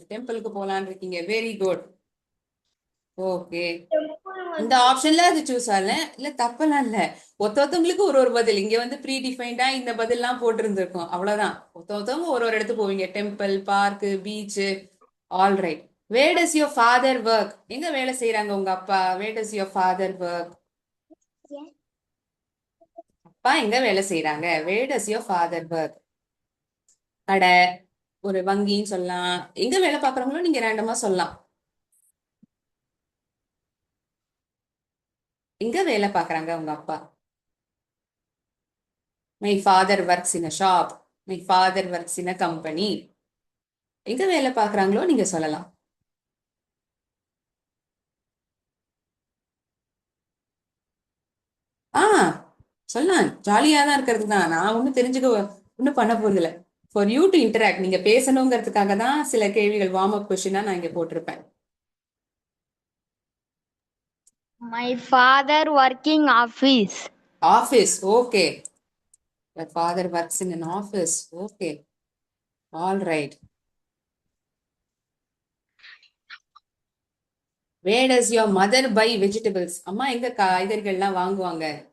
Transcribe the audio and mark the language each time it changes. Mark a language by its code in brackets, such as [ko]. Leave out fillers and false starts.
[ta] Templeக்கு போலான்னு இருக்கீங்க. [en] Very good. Okay. [ta] இந்த ஆப்ஷன்ல அது சூஸ் ஆகல. இல்ல தப்பெல்லாம் இல்ல. ஒருத்தவங்களுக்கு ஒரு ஒரு பதில். இங்க வந்து ப்ரீ டிஃபைன்டா இந்த பதில்லாம் போட்டு இருந்திருக்கும். அவ்வளவுதான். ஒருத்தவங்க ஒரு ஒரு இடத்துக்கு போவீங்க. [en] Temple, park, beach. All right. Where does your father work? [ta] எங்க வேலை செய்யறாங்க உங்க அப்பா? [en] Where does your father work? [ta] அப்பா எங்க வேலை செய்யறாங்க? [en] Where does your father work? [ta] கடை, ஒரு வங்கின்னு சொல்லலாம். எங்க வேலை பாக்குறவங்களோ நீங்க ரேண்டமா சொல்லலாம். எங்க வேலை பாக்குறாங்க உங்க அப்பா? [en] My father works in a shop. My father works in a company. [ta] எங்க வேலை பாக்குறாங்களோ நீங்க சொல்லலாம். சொல்லலாம். ஜாலியா தான் இருக்கிறது தான். நான் ஒன்னும் தெரிஞ்சுக்க ஒன்னும் பண்ண போறது இல்ல. [en] For you to interact. [ta] நீங்க பேசணுங்கிறதுக்காக தான் சில கேள்விகள் வார்ம் அப் கொஸ்டினா நான் இங்க போட்டிருப்பேன். [en] My father working office. Office. Okay. Your father works in an office. Okay. All right. Where does your mother buy vegetables? [ta] அம்மா எங்க காய்கறிகள்லாம் வாங்குவாங்க?